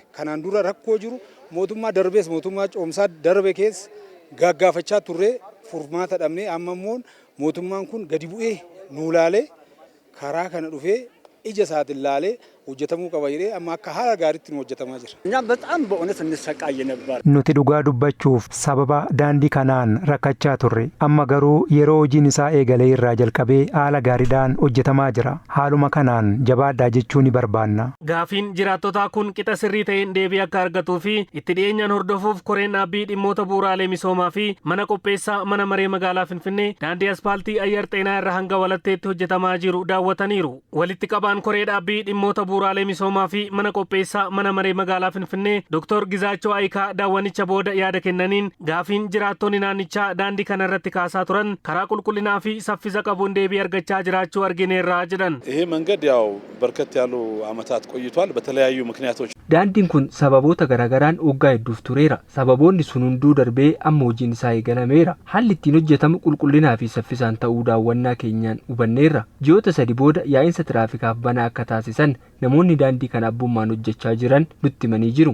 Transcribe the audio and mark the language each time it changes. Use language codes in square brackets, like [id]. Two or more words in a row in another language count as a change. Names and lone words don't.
[om] Kanaan dura rakkoo jiru mootummaa darbees mootummaa coomsaa darbe keessa gaggaafachaa turre furmaata dhabnee amma immoo mootummaan kun gadi bu'ee nuu laalee karaa kana dhufee ija isaatiin laalee hojjetamuu qaba jedhee amma akka haala gaariitti nu hojjetamaa jira. [am] እኛ በጣም በእውነት እንሰቃይ ነበር. [om] Nuti dhugaa dubbachuuf sababa daandii kanaan rakkachaa turre amma garuu yeroo hojiin isaa eegalee irraa jalqabee haala gaariidhaan hojjetamaa jira. Haaluma kanaan jabaadhaa jechuu ni barbaanna. Gaafiin jiraattotaa kun qixa sirrii ta'een deebii akka argatuu fi itti dhiyeenyaan hordofuuf koreen dhaabbii dhimmoota bu'uuraalee misoomaa fi mana qopheessaa mana maree magaalaa Finfinnee daandii asfaaltii Ayyar Xeenaa irraa hanga Walatteetti hojjetamaa jiru daawwataniiru. Walitti qabaan koree dhaabbii dhimmoota bu'uuraalee misoomaa fi mana qopheessaa mana maree magaalaa Finfinnee Dr. Gizaachoo Ayikaa daawwanicha booda yaada kennaniin gaafiin jiraattonni naannichaa daandii kana irratti kaasaa turan karaa qulqullinaa fi saffisa qabuun deebii argachaa jiraachuu argineerra jedhan. [am] ይሄ መንገድ ያው በርከት ያሉ አመታት ቆይቷል በተለያዩ ምክንያቶች [om] daandiin kun sababoota garaagaraan waggaa hedduuf tureera. Sababoonni sun hunduu darbee amma hojiin isaa eegalameera. Haalli ittiin hojjetamu qulqullinaa fi saffisaan ta'uu daawwannaa keenyaan hubanneerra. Ji'oota 3 booda yaa'insa tiraafikaaf banaa akka taasisan namoonni daandii kana abbummaan hojjechaa jiran nutti himanii jiru.